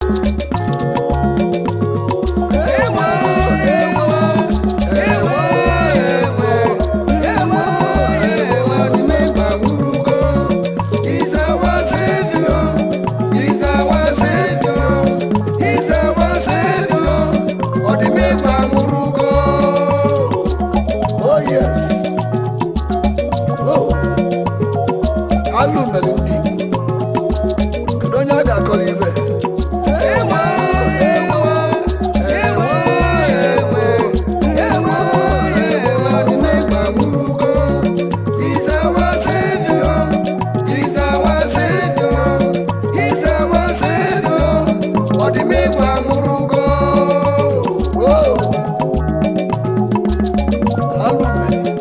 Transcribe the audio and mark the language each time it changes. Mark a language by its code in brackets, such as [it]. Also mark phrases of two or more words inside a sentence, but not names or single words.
[ig] Ewo, ewo, ewo, ewo, ewo, ewo, ọdịmegba nwụrụgo. [en] He's our savior, he's our savior, he's our savior. [ig] Ọdịmegba nwụrụgo. [en] Oh, yes. [ig] Oh. Alụ mere ndị Igbo. Kedu onye a ga-akọrọ ibe? Ewo, ewo, ewo, ewo, ewo, ewo, ọdịmegba nwụrụgo. [en] He's our savior, he's our savior, he's our savior. [ig] Ọdịmegba nwụrụgo. Oh. Alụ mere.